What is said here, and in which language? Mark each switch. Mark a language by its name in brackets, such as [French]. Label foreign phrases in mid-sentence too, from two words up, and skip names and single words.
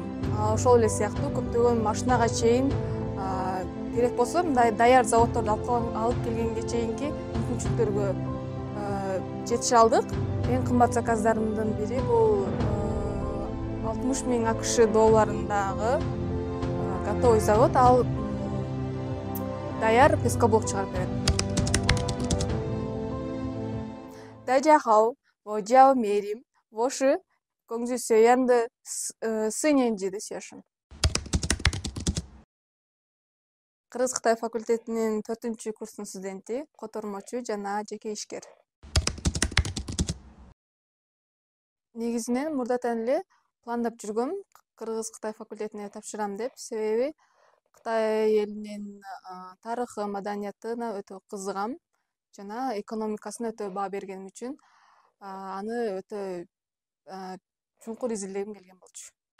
[Kyrgyz] Ошол эле сыяктуу көптөгөн машинага чейин керек болсо мындай даяр заводдорду алып келгенге чейинки мүмкүнчүлүктөргө жетише алдык. Эң кымбат заказдарымдын бири бул 60.000 АКШ долларындагы [Russian] готовый завод. [Kyrgyz] Ал даяр пескоблок чыгарып берет. [Chinese] 大家好，我叫Мерим，我是工具学院的4年级的学生。 [Kyrgyz] Кыргыз-Кытай факультетинин 4-курстун студенти, котормочу жана жеке ишкер. Негизинен мурдатан эле пландап жүргөм Кыргыз-Кытай факультетине тапшырам деп, себеби Кытай элинин тарыхы, маданиятына өтө кызыгам жана экономикасына өтө баа бергеним үчүн аны өтө чуңкур изилдегим келген болчу.